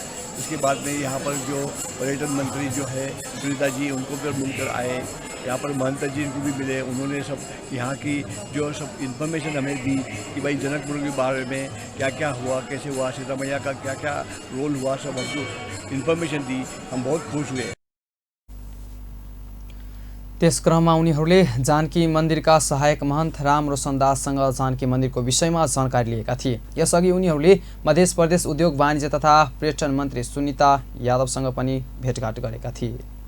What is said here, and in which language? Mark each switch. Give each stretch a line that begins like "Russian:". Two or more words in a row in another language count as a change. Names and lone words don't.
Hindi: उसके बाद में यहाँ पर जो पर्यटन मंत्री जो है सुनीता जी, उनको भी मिलकर आए। यहाँ पर महंत जी को भी मिले, उन्होंने सब यहाँ की जो सब इन्फॉर्मेशन हमें दी कि भाई जनकपुर के बारे में क्या क्या हुआ, कैसे हुआ, सीता मैया का क्या क्या रोल हुआ, सब हमको इन्फॉर्मेशन दी। हम बहुत खुश हुए।
Nepali: त्यस क्रममा उनीहरूले जानकी मन्दिरका सहायक महन्त राम रोशन दाससँग जानकी मन्दिरको विषयमा जानकारी लिएका थिए। यसअघि उनीहरूले मध्य प्रदेश उद्योग वाणिज्य तथा पर्यटन मन्त्री सुनीता यादवसँग पनि भेटघाट गरेका थिए।